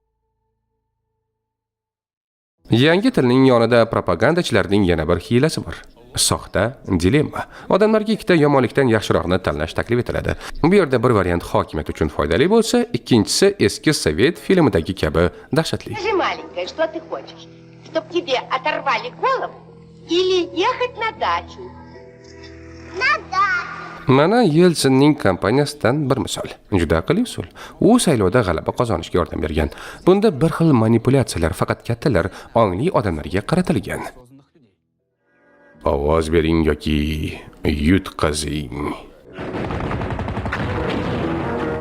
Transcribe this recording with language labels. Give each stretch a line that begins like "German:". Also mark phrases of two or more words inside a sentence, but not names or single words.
Uzbek: Yangi tilning yonida propagandachilarning yana bir hiylasi bor. Soxta dilemma. Odamlarga ikkita yomonlikdan yaxshiroqni tanlash taklif etiladi. Bu yerda bir variant hokimiyat uchun foydali bo'lsa, ikkinchisi eski Sovet filmidagi kabi dahshatli.
Russian: Что ты хочешь? Чтоб тебе оторвали голову или ехать на дачу? На дачу.
Uzbek: Mana Yeltsinning kompaniyasidan bir misol. Juda aqlli usul. U saylovda g'alaba qozonishga yordam bergan. Bunda bir xil manipulyatsiyalar faqat kattalar, ongli odamlarga qaratilgan. Ovoz bering yoki yutqazing.